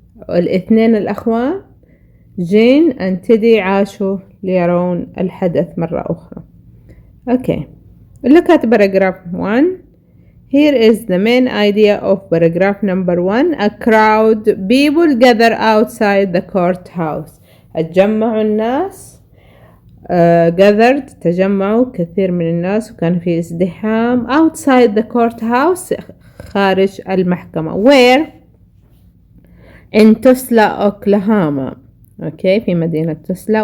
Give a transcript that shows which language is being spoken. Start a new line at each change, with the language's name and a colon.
Arabic: الاثنين الأخوان جين and تيدي عاشوا ليرون الحدث مرة أخرى.
English: Okay, look at paragraph 1. Here is the main idea of paragraph number 1. A crowd people gather outside the courthouse.
Arabic: اتجمعوا الناس gathered تجمعوا كثير من الناس وكان في ازدحام
English: outside the courthouse
Arabic: خارج المحكمة.
English: Where? In Tulsa, Oklahoma.
Arabic: Okay, في مدينة تسلا.